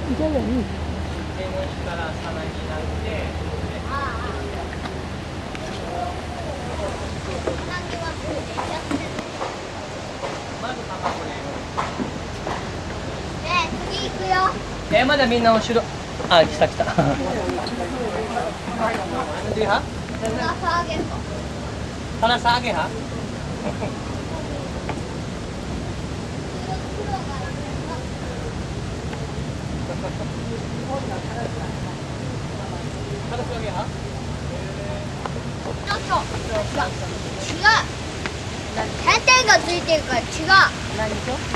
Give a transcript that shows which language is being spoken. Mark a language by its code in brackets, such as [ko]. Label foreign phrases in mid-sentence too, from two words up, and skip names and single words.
[ja] まだみんな後ろ。あ、来た来た。 [tl] Di ha? Para sa akin ha? Para sa akin ha? [ja] 違う。点々がついてるから違う。何と？